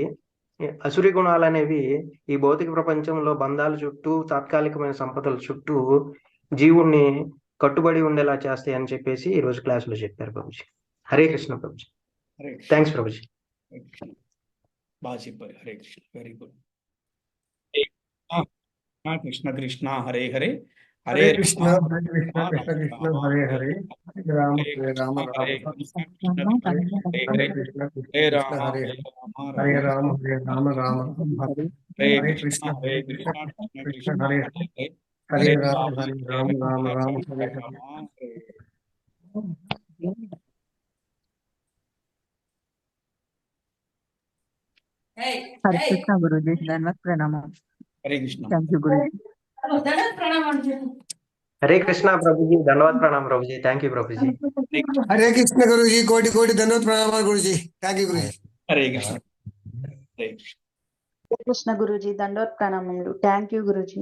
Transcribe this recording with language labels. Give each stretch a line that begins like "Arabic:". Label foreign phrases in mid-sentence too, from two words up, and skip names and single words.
Telugu: అసురి గుణాలు అనేవి ఈ భౌతిక ప్రపంచంలో బంధాల చుట్టూ, తాత్కాలికమైన సంపదల చుట్టూ జీవుణ్ణి కట్టుబడి ఉండేలా చేస్తాయి అని చెప్పేసి ఈ రోజు క్లాసులో చెప్పారు ప్రభుజీ. హరే కృష్ణ ప్రభుజీ. థ్యాంక్స్ ప్రభుజీ. బాగా చెప్పారు. హరే కృష్ణ,
English: very good.
Sanskrit: కృష్ణ కృష్ణ హరే హరే, హరే కృష్ణ కృష్ణ కృష్ణ హరే హరే, రామ రామ హరే రామ కృష్ణ కృష్ణ కృష్ణ హరే హరే హరే, కృష్ణ హరే కృష్ణ రామ హరే హరే హరే, రామ హరే రామ రామ హరే, హరే హరే కృష్ణ కృష్ణ హరే కృష్ణ కృష్ణ కృష్ణ కృష్ణ కృష్ణ హరే హరే హరే, హరే హరే రామ రామ హరే హరే రామ రామ హరే రామ హరే హరే హరే. రామ హరే
Telugu: హరే కృష్ణ గురుజీ ధన్యవాద ప్రణామం. హరే కృష్ణ.
English: thank you
Telugu: గురుజీ. హరే కృష్ణ ప్రభుజీ, ధన్యవాద్ ప్రణామ్ ప్రభుజీ,
English: thank you
Telugu: ప్రభుజీ. హరే కృష్ణ గురుజీ, కోటి కోటి ధన్యవాద ప్రణామాలు గురుజీ.
English: thank you
Telugu: గురుజీ. హరే కృష్ణ. హరే కృష్ణ. కృష్ణ గురుజీ దండోత్ ప్రణామములు.
English: thank you
Telugu: గురుజీ.